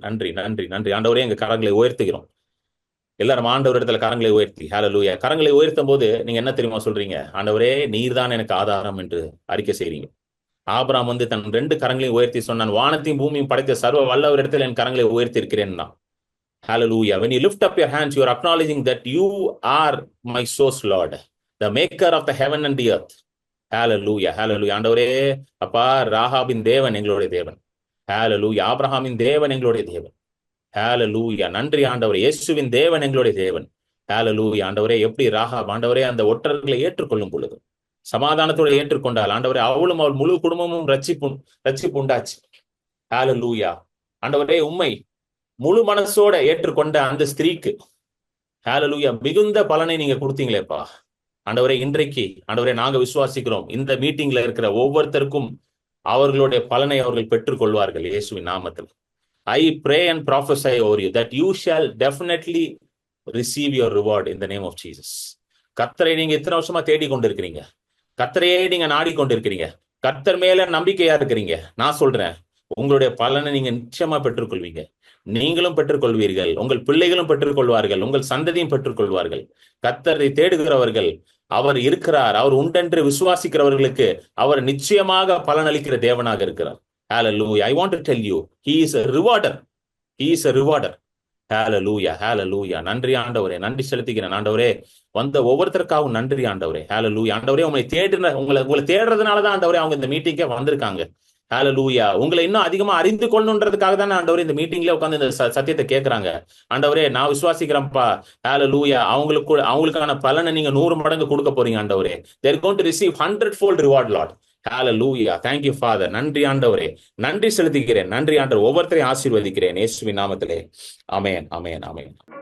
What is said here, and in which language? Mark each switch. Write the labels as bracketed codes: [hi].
[ta] நன்றி நன்றி நன்றி ஆண்டவரே. எங்க கரங்களை உயர்த்துகிறோம். எல்லாரும் ஆண்டவர் இடத்துல கரங்களை உயர்த்தி ஹalleluya. கரங்களை உயர்த்தும் போது நீங்க என்ன தெரியுமா சொல்றீங்க? ஆண்டவரே நீர்தான் எனக்கு ஆதாரம் என்று அறிக்கை செய்றீங்க. ஆபிரகாம் தன் 2 கரங்களையும் உயர்த்தி சொன்னான், வானத்தையும் பூமியும் படைத்த சர்வ வல்லவர் இடத்துல என் கரங்களை உயர்த்தி இருக்கிறேன்னா. [en] Hallelujah. When you lift up your hands, you are acknowledging that you are my source, Lord, the maker of the heaven and the earth. Hallelujah. Hallelujah. [ta] ஆண்டவரே அப்பா, ராகாபின் தேவன் எங்களுடைய தேவன். Hallelujah. ஆபிரகாமின் தேவன் எங்களுடைய தேவன். Hallelujah. நன்றி ஆண்டவரே. இயேசுவின் தேவன் எங்களுடைய தேவன். Hallelujah. ஆண்டவரே எப்படி ராகாப் ஆண்டவரே அந்த ஒற்றர்களை ஏற்றுக்கொள்ளும் பொழுது சமாதானத்தோடு ஏற்றுக்கொண்டால் ஆண்டவரே, அவளும் அவள் முழு குடும்பமும் ரட்சிப்பு உண்டாச்சு. Hallelujah. ஆண்டவரே உம்மை முழு மனசோட ஏற்றுக்கொண்ட அந்த ஸ்திரீக்கு Hallelujah மிகுந்த பலனை நீங்க கொடுத்தீங்களேப்பா. ஆண்டவரே இன்றைக்கு ஆண்டவரே நாங்க விசுவாசிக்கிறோம், இந்த மீட்டிங்ல இருக்கிற ஒவ்வொருத்தருக்கும் அவர்களுடைய பலனை அவர்கள் பெற்றுக் கொள்வார்கள் இயேசுவின் நாமத்தில். [en] I pray and prophesy over you that you shall definitely receive your reward in the name of Jesus. [ta] கர்த்தரை நீங்க இத்தனை வருஷமா தேடி கொண்டிருக்கிறீங்க, கர்த்தரையே நீங்க நாடி கொண்டிருக்கிறீங்க, கர்த்தர் மேல நம்பிக்கையா இருக்கிறீங்க. நான் சொல்றேன், உங்களுடைய பலனை நீங்க நிச்சயமா பெற்றுக்கொள்வீங்க. நீங்களும் பெற்றுக்கொள்வீர்கள், உங்கள் பிள்ளைகளும் பெற்றுக்கொள்வார்கள், உங்கள் சந்ததியும் பெற்றுக்கொள்வார்கள். கர்த்தரை தேடுகிறவர்கள் அவர் இருக்கிறார், அவர் உண்டென்று விசுவாசிக்கிறவர்களுக்கு அவர் நிச்சயமாக பலனளிக்கிற தேவனாக இருக்கிறார். [en] Hallelujah. I want to tell you, he is a rewarder. He is a rewarder. Hallelujah. Hallelujah. [ta] நன்றி ஆண்டவரே, நன்றி செலுத்துகிறேன் ஆண்டவரே. வந்த ஒவ்வொருத்தருக்காகவும் நன்றி ஆண்டவரே. Hallelujah. ஆண்டவரே உங்களை தேடுறதுனாலதான் ஆண்டவரே அவங்க இந்த மீட்டிங்கே வந்திருக்காங்க. Hallelujah. உங்களை இன்னும் அதிகமா அறிந்து கொள்ளணுன்றதுக்காக தானே ஆண்டவரே இந்த மீட்டிங்ல உட்காந்து இந்த சத்தியத்தை கேட்கறாங்க. ஆண்டவரே நான் விசுவாசிக்கிறேன்ப்பா. Hallelujah. அவங்களுக்கான பலனை நீங்க 100 மடங்கு கொடுக்க போறீங்க ஆண்டவரே. [en] They are going to receive 100-fold reward, Lord. Hallelujah. Thank you Father. [ta] நன்றி ஆண்டவரே, நன்றி செலுத்துகிறேன். நன்றி ஆண்டவர், ஒவ்வொருத்தரையும் ஆசீர்வதிக்கிறேன் இயேசுவின் நாமத்திலே. ஆமென், ஆமென், ஆமென்.